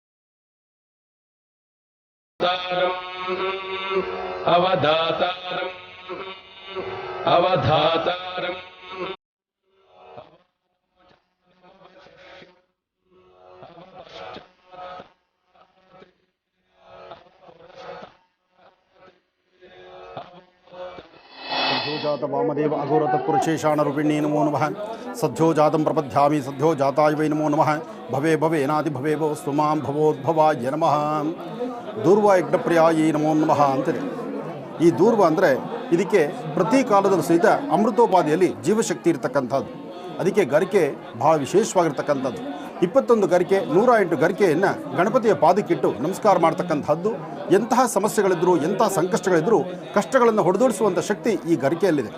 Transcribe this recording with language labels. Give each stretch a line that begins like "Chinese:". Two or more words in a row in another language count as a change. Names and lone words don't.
Sanskrit: ಅವಧಾತಾರಂ ಅವಧಾತಾರಂ सद्योजात वामदेव अघोरत पुरुषेशाणरूपिणी नमो नमः सद्योजातं प्रपद्यामि सद्यो जाताय वै नमो नमः भवे भवेनादि भवे भवस्तु मां भवोद्भवाय नमः ದೂರ್ವ ಯಜ್ಞಪ್ರಿಯಾಯಿ ನಮೋ ನಮಃ ಅಂತಿದೆ.
Kannada: ಈ ದೂರ್ವ ಅಂದರೆ ಇದಕ್ಕೆ ಪ್ರತಿ ಕಾಲದಲ್ಲೂ ಸಹಿತ ಅಮೃತೋಪಾದಿಯಲ್ಲಿ ಜೀವಶಕ್ತಿ ಇರತಕ್ಕಂಥದ್ದು. ಅದಕ್ಕೆ ಗರಿಕೆ ಭಾಳ ವಿಶೇಷವಾಗಿರ್ತಕ್ಕಂಥದ್ದು. 21 ಗರಿಕೆ 108 ಗರಿಕೆಯನ್ನು ಗಣಪತಿಯ ಪಾದಕ್ಕಿಟ್ಟು ನಮಸ್ಕಾರ ಮಾಡ್ತಕ್ಕಂಥದ್ದು. ಎಂತಹ ಸಮಸ್ಯೆಗಳಿದ್ದರೂ ಎಂತಹ ಸಂಕಷ್ಟಗಳಿದ್ದರೂ ಕಷ್ಟಗಳನ್ನು ಹೊಡೆದೋಡಿಸುವಂಥ ಶಕ್ತಿ ಈ ಗರಿಕೆಯಲ್ಲಿದೆ.